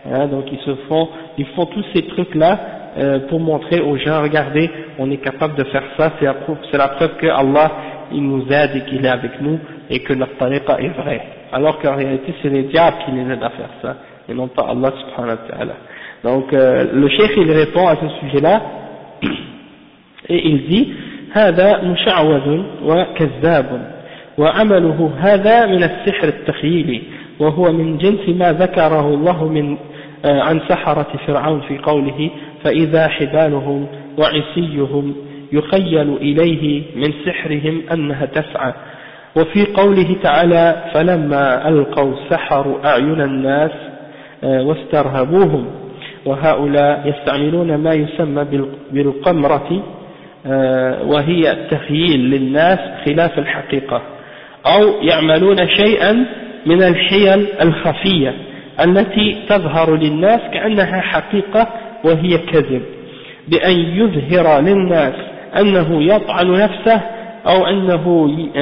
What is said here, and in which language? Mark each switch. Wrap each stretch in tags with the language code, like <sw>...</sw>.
<fr>Donc ils font tous ces trucs là pour montrer aux gens, regardez, on est capable de faire ça, c'est la preuve que Allah il nous aide et qu'il est avec nous et que notre tariqa est vrai, alors qu'en réalité c'est les diables qui les aident à faire ça et non pas Allah subhanahu wa ta'ala. Donc le cheikh il répond à ce sujet là et il dit</fr> <ar>هذا مشعوذ وكذاب وعمله هذا من السحر التخييلي وهو من جنس ما ذكره الله من عن سحرة فرعون في قوله فإذا حبالهم وعصيهم يخيل إليه من سحرهم أنها تسعى وفي قوله تعالى فلما ألقوا سحروا أعين الناس واسترهبوهم وهؤلاء يستعملون ما يسمى بالقمرة وهي التخيل للناس خلاف الحقيقة أو يعملون شيئا من الحيل الخفية التي تظهر للناس كأنها حقيقة وهي كذب بأن يظهر للناس أنه يطعن نفسه أو أنه</ar>